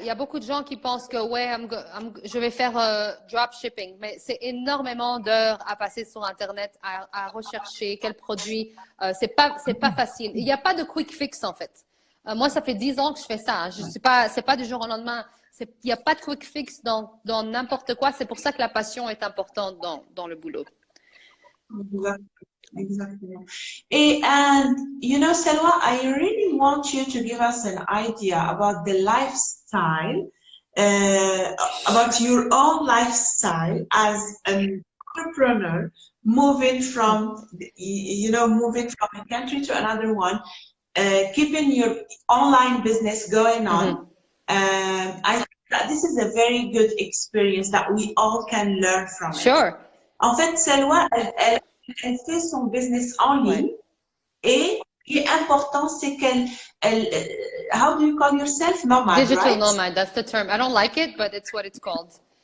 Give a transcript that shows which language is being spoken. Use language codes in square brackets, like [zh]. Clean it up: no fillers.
[fr] Il y a beaucoup de gens qui pensent que ouais, je vais faire dropshipping, mais c'est énormément d'heures à passer sur Internet, à rechercher quel produit. C'est pas facile. Il n'y a pas de quick fix en fait. Moi, ça fait 10 ans que je fais ça. Hein. C'est pas du jour au lendemain. Il n'y a pas de quick fix dans n'importe quoi. C'est pour ça que la passion est importante dans le boulot. [en] Exactly. And you know, Selwa, I really want you to give us an idea about the lifestyle, about your own lifestyle as an entrepreneur, moving from, moving from a country to another one, keeping your online business going on. I think that this is a very good experience that we all can learn from it. Sure. [fr] En fait, Selwa, elle fait son business en ligne et ce qui est important, c'est [en] how do you call yourself? Nomad, Digital right? nomad, that's the term. I don't like it, but it's what it's called.